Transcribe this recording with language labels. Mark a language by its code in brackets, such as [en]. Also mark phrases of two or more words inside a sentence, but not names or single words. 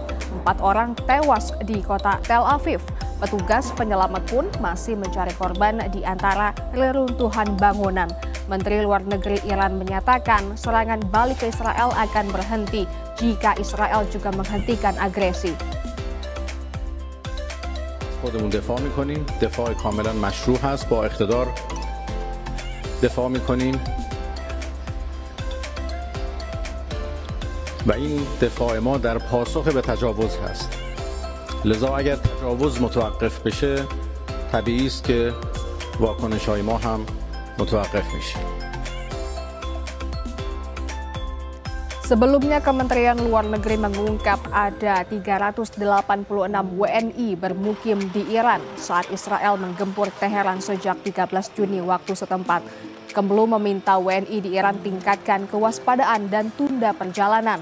[id] 4 orang tewas di kota Tel Aviv. Petugas penyelamat pun masih mencari korban di antara reruntuhan bangunan. Menteri Luar Negeri Iran menyatakan serangan balik ke Israel akan berhenti jika Israel juga menghentikan agresi. [fa] خودمون دفاع می‌کنیم. دفاع کاملا مشروع هست با اقتدار دفاع می‌کنیم و این دفاع ما در پاسخ به تجاوز هست. لذا اگر تجاوز متوقف بشه طبیعی است که واکنش‌های ما هم متوقف میشه. [id] Sebelumnya, Kementerian Luar Negeri mengungkap ada 386 WNI bermukim di Iran saat Israel menggempur Teheran sejak 13 Juni waktu setempat. Kemlu meminta WNI di Iran tingkatkan kewaspadaan dan tunda perjalanan.